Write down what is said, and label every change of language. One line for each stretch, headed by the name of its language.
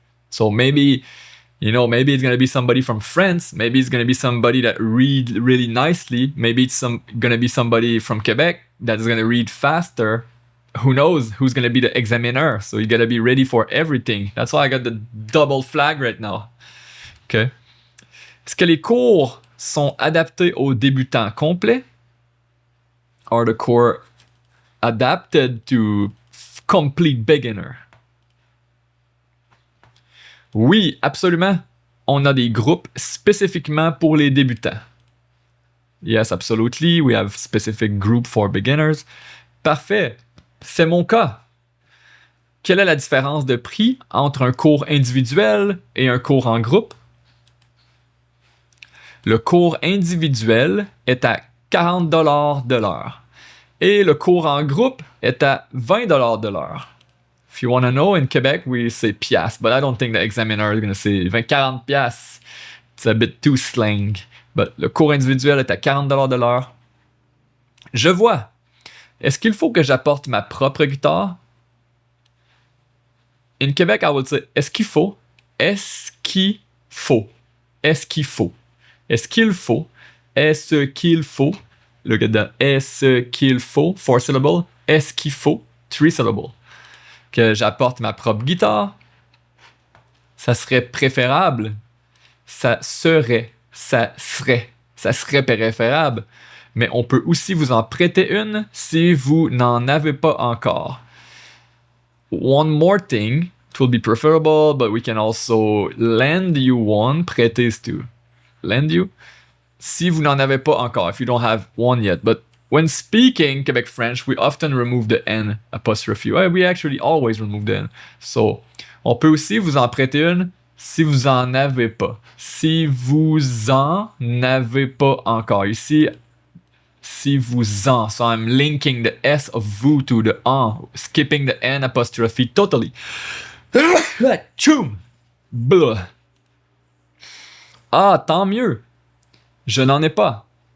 English: So maybe it's gonna be somebody from France, maybe it's gonna be somebody that read really nicely, maybe it's gonna be somebody from Quebec that's gonna read faster. Who knows who's gonna be the examiner? So you gotta be ready for everything. That's why I got the double flag right now. Okay.
French: Est-ce que les cours sont adaptés aux débutants complets?
English: Are the cours adapted to complete beginner?
French: Oui, absolument. On a des groupes spécifiquement pour les débutants.
English: Yes, absolutely. We have specific group for beginners.
French: Parfait. C'est mon cas. Quelle est la différence de prix entre un cours individuel et un cours en groupe? Le cours individuel est à 40$ de l'heure et le cours en groupe est à 20$ de l'heure.
English: If you want to know, in Quebec, we say piastres, but I don't think the examiner is going to say 40 piastres. It's a bit too slang.
French: But le cours individuel est à 40$ de l'heure. Je vois. Est-ce qu'il faut que j'apporte ma propre guitare?
English: In Quebec, I would say,
French: est-ce qu'il faut? Est-ce qu'il faut? Est-ce qu'il faut? Est-ce qu'il faut? Est-ce qu'il faut?
English: Look at that.
French: Est-ce qu'il faut? 4 syllables. Est-ce qu'il faut? 3 syllables. Que j'apporte ma propre guitare. Ça serait préférable. Ça serait préférable. Mais on peut aussi vous en prêter une si vous n'en avez pas encore.
English: One more thing, it will be preferable, but we can also lend you one. Prêter is to lend you.
French: Si vous n'en avez pas encore,
English: if you don't have one yet. But when speaking Quebec French, we often remove the N apostrophe. We actually always remove the N.
French: So, on peut aussi vous en prêter une si vous en avez pas. Si vous en avez pas encore. Ici, pensez-vous-en?
English: So I'm linking the S of vous to the en, skipping the N apostrophe totally. Tchoum! Blah.
French: Ah, tant mieux. Je n'en ai pas.